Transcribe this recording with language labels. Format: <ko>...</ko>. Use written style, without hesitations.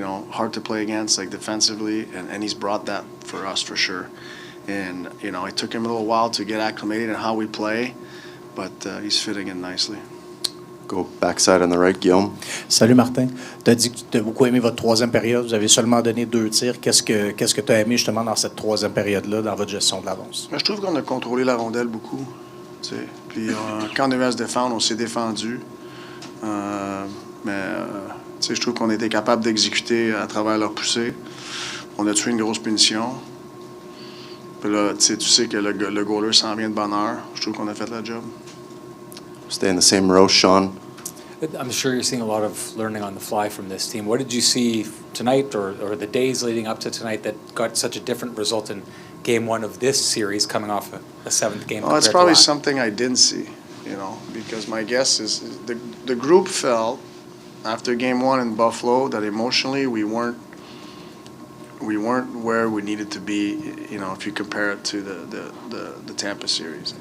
<en>Hard to play against, defensively, and he's brought that for us for sure. And, it took him a little while to get acclimated in how we play, but he's fitting in nicely. Go backside on the right, Guillaume.</en> <fr>Salut Martin. Tu as dit que tu as beaucoup aimé votre troisième période. Vous avez seulement donné 2 tirs. Qu'est-ce que tu as aimé justement dans cette troisième période-là, dans votre gestion de l'avance? Je trouve qu'on a contrôlé la rondelle beaucoup. Puis quand on avait à se défendre, on s'est défendu. Je trouve qu'on a été capable d'exécuter à travers leur poussée. On a tué une grosse punition. Puis là, tu sais que le goaler s'en vient de bonne heure. Je trouve qu'on a fait la job.</fr> <en>Stay in the same row, Sean. I'm sure you're seeing a lot of learning on the fly from this team. What did you see tonight or the days leading up to tonight that got such a different result in Game 1 of this series coming off a 7th game? Well, it's probably something I didn't see, because my guess is the group felt after Game 1 in Buffalo that emotionally we weren't where we needed to be, if you compare it to the Tampa series.</en>